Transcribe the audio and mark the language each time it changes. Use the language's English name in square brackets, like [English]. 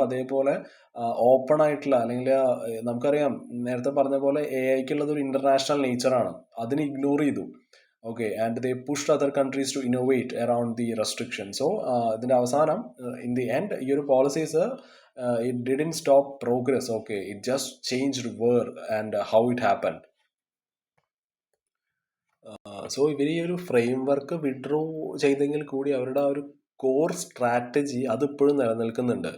[Malayalam] അതേപോലെ ഓപ്പൺ ആയിട്ടുള്ള, അല്ലെങ്കിൽ നമുക്കറിയാം നേരത്തെ പറഞ്ഞ പോലെ AI-ക്കുള്ളത് ഒരു ഇന്റർനാഷണൽ നേച്ചറാണ്, അതിനെ ഇഗ്നോർ ചെയ്തു. [English] Okay, and they pushed other countries to innovate around the restriction. [Malayalam] So ഇതിൻ്റെ അവസാനം, [English] in the end, [Malayalam] ഈ ഒരു policies [English] it didn't stop progress. Okay, it just changed where and how it happened. [Malayalam] So ഇവർ ഈ ഒരു frame work withdraw ചെയ്തെങ്കിൽ കൂടി അവരുടെ ആ ഒരു കോർ സ്ട്രാറ്റജി അതിപ്പോഴും നിലനിൽക്കുന്നുണ്ട്.